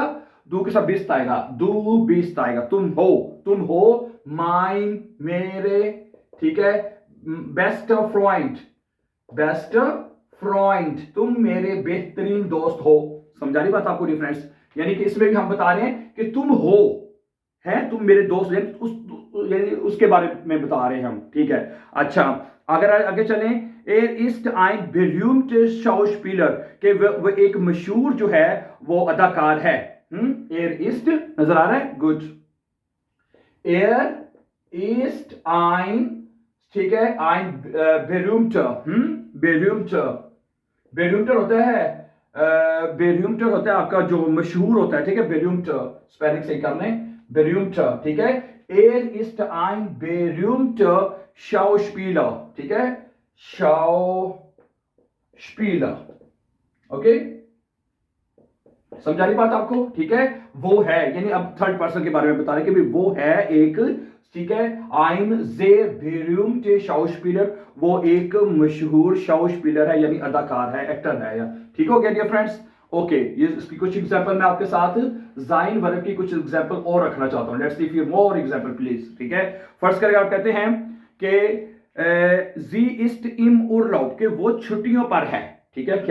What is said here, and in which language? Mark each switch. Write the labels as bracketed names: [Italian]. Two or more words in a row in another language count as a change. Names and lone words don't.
[Hindi] दू के साथ बिस्ट आएगा, [German] du bist [Hindi] आएगा, तुम हो माइन, मेरे, ठीक है, [English] best friend, best friend, [Hindi] तुम मेरे बेहतरीन दोस्त हो। समझा रही बात आपको डिफरेंस? यानी कि इसमें भी हम बता रहे हैं कि तुम हो, हैं, तुम मेरे दोस्त, यानी उसके बारे में बता रहे हैं हम, ठीक है। अच्छा, अगर आगे चलें, [German] er ist ein berühmter Schauspieler, [Hindi] कि वो एक मशहूर जो है वो अदाकार है। [German] er ist [Hindi] नजर आ रहा है? गुड। [German] er ist ein, [Hindi] ठीक है, [German] ein berühmter, [Hindi] berühmter होता है, berühmter होता है आपका जो मशहूर होता है, ठीक है। berühmter स्पेलिंग सही कर लें, berühmter, ठीक है। [German] Er ist ein berühmter Schauspieler, [Hindi] ठीक है, Schauspieler, ओके। समझा रही बात आपको? ठीक है, वो है, यानी अब थर्ड पर्सन के बारे में बता रहे कि भाई वो है एक, ठीक है, [German] ein sehr berühmter Schauspieler, [Hindi] वो एक मशहूर शाउस्पीलर है, यानी अदाकार है, एक्टर है, या ठीक हो गया डियर फ्रेंड्स? ओके, ये इसकी कुछ एग्जांपल मैं आपके साथ जाइन वर्ब की कुछ एग्जांपल और रखना चाहता हूं। [English] let's see few more example please, [Hindi] ठीक है। फर्स्ट करके आप कहते हैं कि [German] Sie ist im Urlaub, [Hindi] कि वो छुट्टियों पर है, ठीक है।